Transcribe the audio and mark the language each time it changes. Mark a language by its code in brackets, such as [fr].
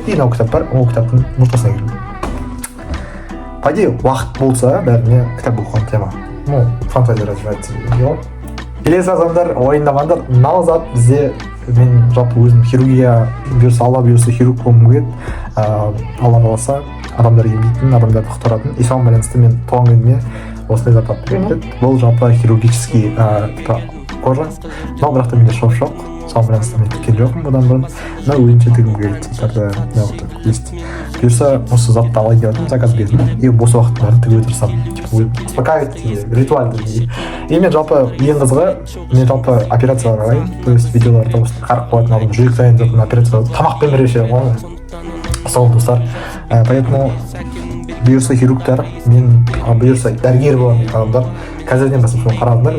[ru] И [kk] мынау кітап бар, ол кітаптың ортасына келдім. [ru] По идее, [kk] уақыт болса, бәріне кітап оқыған тема. [ru] Ну, фантазия развивается [kk] деген. Келесі адамдар, ойындағандар, мынау зат бізде, мен жалпы өзім хирургия бұйырса, Алла бұйырса хирург болғым келеді. Алла қаласа адамдар емдейтін, адамдарды құтқаратын. И соған байланысты мен туған күніме осындай зат алып берген. Бұл жалпы [ru] хирургический [kk] кожа. [ru] Но [kk] бірақ та менде шов жоқ. Соған байланысты мен тіккен жоқпын бұдан бұрын. Но өзінше тігім келеді заттарды неғылды [ru] есть. [kk] Бұйырса осы затты алайын деп жатырмын, заказ бердім. И бос уақыттарын тігуге тырысамын. [ru] Типа успокаивать, [kk] ритуальды. И мен жалпы ең қызығы, мен жалпы операцияларға қараймын. [ru] То есть [kk] видеоларда осы қарып қоятын алдым, жүрек сайын жатқан операция, тамақпен бірге ғой. Сол достар. [ru] Поэтому [kk] бұйырса хирургтар, мен бұйырса дәрігер болған адамдар қазірден бастап соны қарадыңдар.